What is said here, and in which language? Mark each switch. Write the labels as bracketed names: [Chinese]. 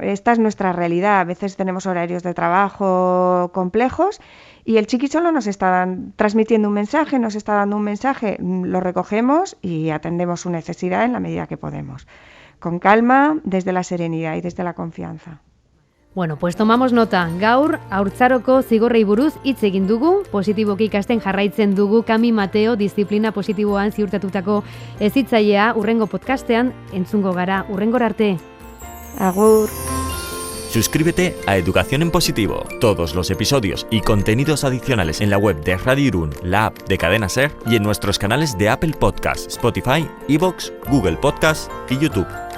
[Spanish] Esta es nuestra realidad. A veces tenemos horarios de trabajo complejos y el chiqui solo nos está transmitiendo un mensaje, nos está dando un mensaje, lo recogemos y atendemos su necesidad en la medida que podemos. Con calma, desde la serenidad y desde la confianza. Bueno, pues tomamos nota. [Basque] Gaur, haurtzaroko zigorrei buruz hitz egin dugu, positiboki ikasten jarraitzen dugu Kami Mateo disiplina positiboan ziurtatutako hezitzailea. Hurrengo podcastean entzungo gara. Hurrengora arte. Agur. [Spanish] Suscríbete a Educación en Positivo. Todos los episodios y contenidos adicionales en la web de Radio Irún, la app de Cadena Ser y en nuestros canales de Apple Podcasts, Spotify, iVoox, Google Podcasts y YouTube.